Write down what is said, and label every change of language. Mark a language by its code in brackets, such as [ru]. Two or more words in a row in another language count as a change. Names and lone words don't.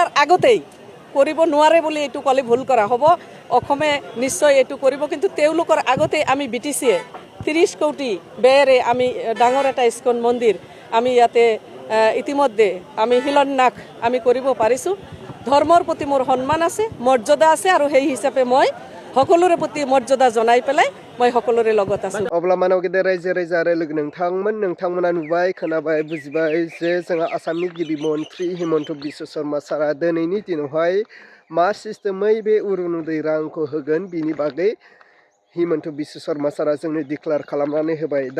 [as] আগতেই কৰিব নোৱাৰে বুলি এইটো ক'লে ভুল কৰা হ'ব অসমে নিশ্চয় এইটো কৰিব কিন্তু তেওঁলোকৰ আগতেই আমি BTCয়ে 30 কোটি ব্যয়েৰে আমি ডাঙৰ এটা ইস্কন মন্দিৰ আমি ইয়াতে ইতিমধ্যে আমি শিলান্যাস আমি কৰিব পাৰিছোঁ ধৰ্মৰ প্ৰতি মোৰ সন্মান আছে মৰ্যাদা আছে আৰু সেই হিচাপে মই সকলোৰে প্ৰতি মৰ্যাদা জনাই পেলাই মই সকলোৰে লগত আছো [brx] अब्ला मानव गेदेर रायजो राजा आरो लोगो नोंथांमोना नुबाय खोनाबाय बुजिबाय जे जोंहा आसामनि गिबि मन्थ्रि हिमन्त बिश्व शर्मा सारा दिनैनि दिनावहाय मा सिस्टेमै बे अरुणोदय रांखौ होगोन बिनि बागै हिमन्त बिश्व शर्मा सारा जोंनो डिक्लेयार खालामनानै होबाय दा